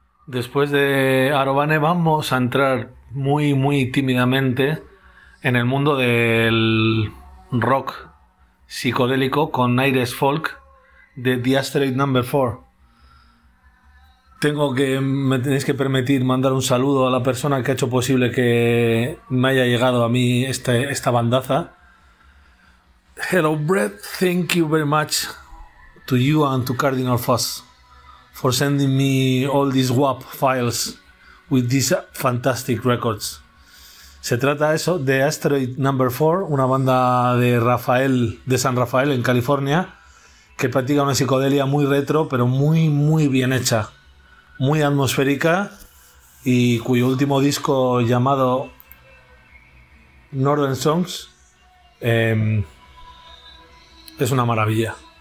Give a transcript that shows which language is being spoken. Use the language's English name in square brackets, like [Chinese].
[Spanish] Después de Arobane vamos a entrar muy, muy tímidamente en el mundo del rock psicodélico con aires folk de Dire Straits No. 4. Me tenéis que permitir mandar un saludo a la persona que ha hecho posible que me haya llegado a mí esta bandaza. [English] Hello, Brett. Thank you very much to you and to Cardinal Fuzz for sending me all these WAP files with these fantastic records. [Spanish] Se trata eso de Asteroid Number 4, una banda de San Rafael, en California, que practica una psicodelia muy retro, pero muy, muy bien hecha, muy atmosférica, y cuyo último disco llamado Northern Songs es una maravilla.